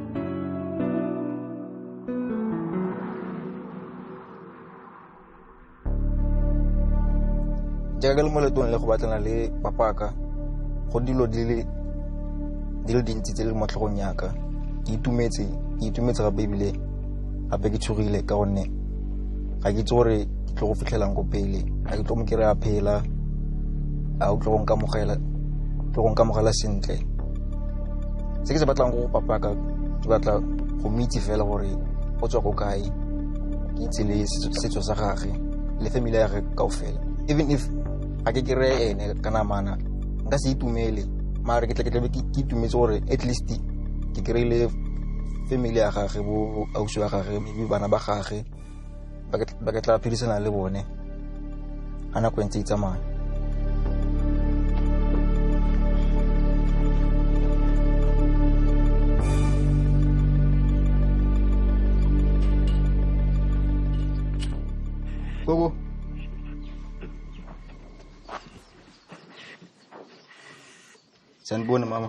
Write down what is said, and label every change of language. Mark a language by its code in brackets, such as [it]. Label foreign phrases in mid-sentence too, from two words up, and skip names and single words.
[tn] Jaaka ke le mo letong le go batlana le papaka go dilo di le dintsi tse le mo tlhogong yaka ke itumetse gape ebile gape ke tshogile ka gonne ga ke itse gore ke tlo go fitlhelang ko pele ga ke tlo mo kry-a phela a o tlo go nkamogela sentle. Se ke se batlang go papaka ke batla go mitse fela gore o tswa ko kae ke itse le setso sa gage le family ya gage kaofela [en] even if [tn] ga ke kry-e ene ka namana nka se itumele mare ke tlabe ke itumetse gore [en] at least [tn] ke kry-ile family ya gage bo ausi wa gage maybe bana ba gage ba ke tla phedisana le bone ga nako e ntse e tsamaya. Gogo. [zu] Sanibona mama.